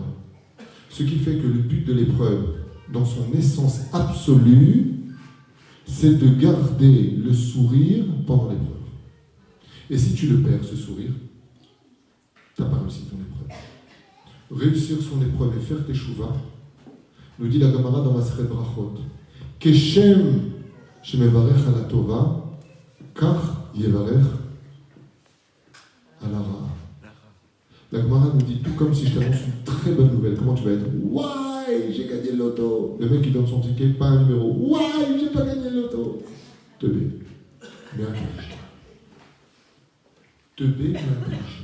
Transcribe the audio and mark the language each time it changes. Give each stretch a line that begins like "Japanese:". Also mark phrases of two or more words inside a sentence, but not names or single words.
French: Ce qui fait que le but de l'épreuve, dans son essence absolue, c'est de garder le sourire pendant l'épreuve. Et si tu le perds, ce sourire, tu n'as pas réussi ton épreuve. Réussir son épreuve et faire tes chouvas, nous dit la Gemara dans Maseret Brachot,
Hebrew: כשם שמברך על טובה כך יברך על רע.
French: La Gemara nous dit tout comme si je t'annonce une très bonne nouvelle. Comment tu vas être? Ouais, j'ai gagné le loto. Le mec qui donne son ticket, pas un numéro. Ouais, j'ai pas gagné le loto. Teubé, mais intelligent. Teubé, mais intelligent.